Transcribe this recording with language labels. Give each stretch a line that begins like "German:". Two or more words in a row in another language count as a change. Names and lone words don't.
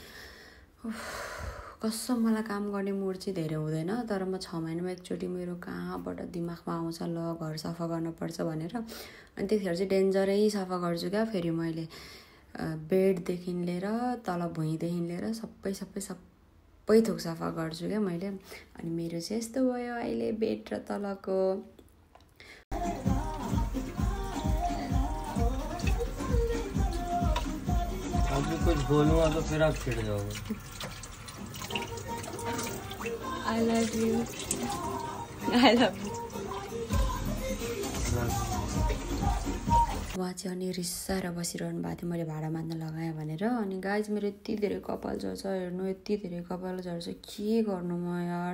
Nepali: कसम मलाई काम गर्ने मुड चाहिँ धेरै हुँदैन, तर म 6 महिनामा एकचोटि मेरो कहाँबाट दिमागमा आउँछ ल घर सफा गर्नुपर्छ भनेर। अनि त्यतिखेर चाहिँ डेन्जरै सफा गर्छु क्या। फेरि मैले बेडदेखि लिएर तल भुइँदेखि लिएर सबै थोक सफा गर्छु क्या मैले। अनि मेरो चाहिँ यस्तो भयो अहिले बेड र तलको।
Hindi: अभी कुछ बोलूँगा तो फिर आप चिढ़ जाओगे।
English: I love you. I love you.
Nepali: उहाँ चाहिँ अनि रिसाएर बसिरहनु भएको थियो मैले भाडा मान्न लगाएँ भनेर। अनि गाइज मेरो यति धेरै कपाल झर्छ, हेर्नु यति धेरै कपाल झर्छ, के गर्नु म यार।